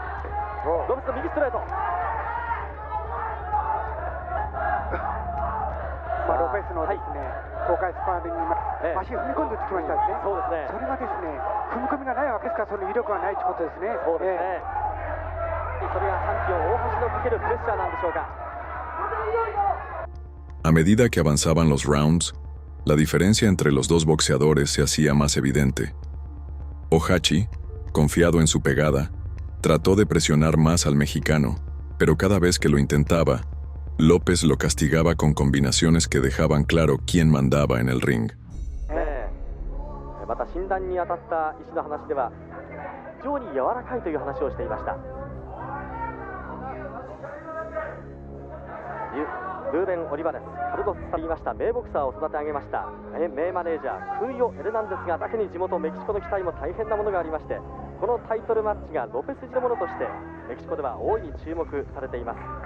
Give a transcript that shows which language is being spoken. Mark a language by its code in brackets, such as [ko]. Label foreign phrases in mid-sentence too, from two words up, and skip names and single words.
[ja] ロペスの右ストレート。ロペスのですね、東海スパーリングに足を踏み込んできましたですね。そうですね。それはですね、踏み込みがないわけですから、その威力がないということですね。そうですね。それがチャンピオン大橋のかけるプレッシャーなんでしょうか。 [es] A medida que avanzaban los rounds, la diferencia entre los dos boxeadores se hacía más evidente. Ohachi, confiado en su pegada, trató de presionar más al mexicano, pero cada vez que lo intentaba, López lo castigaba con combinaciones que dejaban claro quién mandaba en el ring. [ja] また診断に当たった医師の話では非常に柔らかいという話をしていました。ルーベン・オリバレス、カルロス・サといいました名ボクサーを育て上げました名マネージャークーヨ・エルナンデスがだけに地元メキシコの期待も大変なものがありまして、このタイトルマッチがロペス自のものとしてメキシコでは大いに注目されています。